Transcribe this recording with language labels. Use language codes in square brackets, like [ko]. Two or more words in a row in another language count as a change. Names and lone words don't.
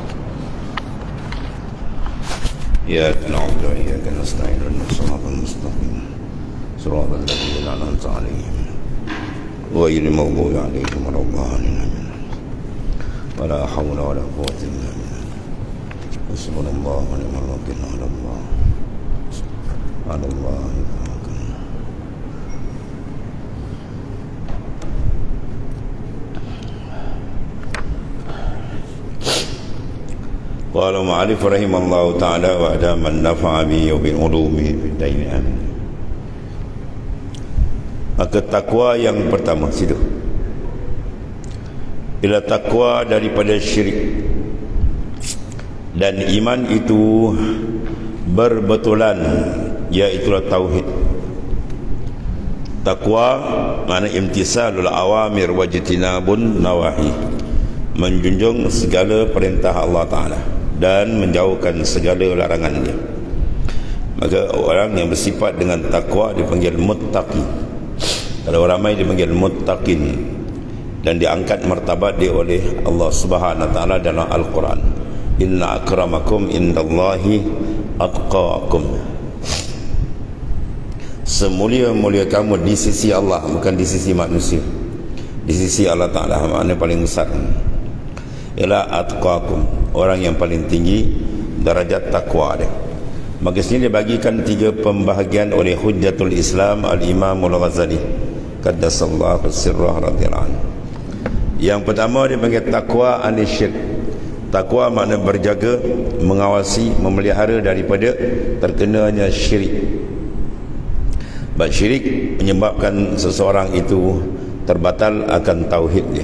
[ar] إياك نعبد وإياك نستعين اهدنا الصراط المستقيم صراط الذين أنعمت عليهم غير المغضوب عليهم ولا الضالين ولا حول ولا قوة إلا بالله حسبنا الله ونعم الوكيل على الله توكلنا. قال المؤلف رحمه الله تعالى وأدام النفع به وبعلومه في الدين آمين. [ms] Maka takwa yang pertama situ bila takwa daripada syirik dan iman itu berbetulan, iaitulah tauhid. Takwa makna [ar] امتثال الأوامر واجتناب النواهي, [ms] menjunjung segala perintah [ar] الله تعالى [ms] dan menjauhkan segala larangannya. Maka orang yang bersifat dengan takwa dipanggil muttaqi. Kalau ramai dipanggil muttaqin, dan diangkat martabat dia oleh [ar] الله سبحانه وتعالى [ms] dalam Al-Quran. [ar] إن أكرمكم عند الله أتقاكم. [ms] Semulia-mulia kamu di sisi Allah, bukan di sisi manusia. Di sisi [ar] الله تعالى, [ms] makna paling besar ialah atqakum, orang yang paling tinggi darajat takwa dia. Maka sini dia bagikan 3 pembahagian oleh Hujjatul Islam Al-Imam Al-Ghazali [ar] قدس الله سره رضي الله عنه. [ms] Yang pertama dia panggil takwa anisyirk. Takwa makna berjaga, mengawasi, memelihara daripada terkenanya syirik. Sebab syirik menyebabkan seseorang itu terbatal akan tauhid dia.